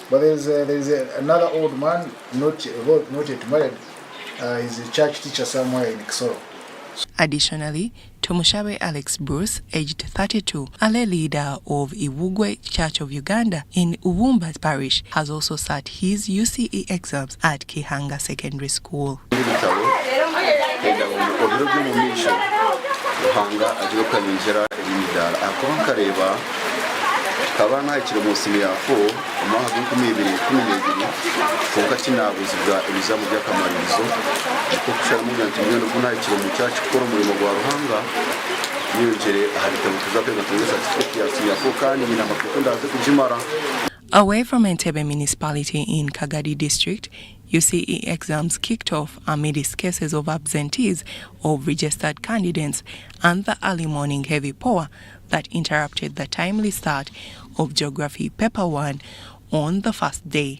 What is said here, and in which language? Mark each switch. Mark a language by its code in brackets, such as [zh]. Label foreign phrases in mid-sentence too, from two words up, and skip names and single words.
[en] But there is another old man, not yet married. He's a church teacher somewhere in Kisoro. Additionally, Tomushabe Alex Bruce, aged 32, a lay leader of Iwugwe Church of Uganda in Uwumba Parish, has also sat his UCE exams at Kihanga Secondary School. [nyn] Kabana ikiri mu senior 4 amaha 2012 konka kinabuzibwa ebizamu by'akamaririzo niko kushara mu byantu byo guna ikiri mu cyacu kora umurimo gwa Ruhanga yongere ahita tuzakwega certificate ya senior 4 kandi nyina makuru ndaze kujimara. [en] Away from Entebbe municipality in Kagadi district, UCE exams kicked off amidst cases of absentees of registered candidates and the early morning heavy power that interrupted the timely start of Geography Paper 1 on the first day.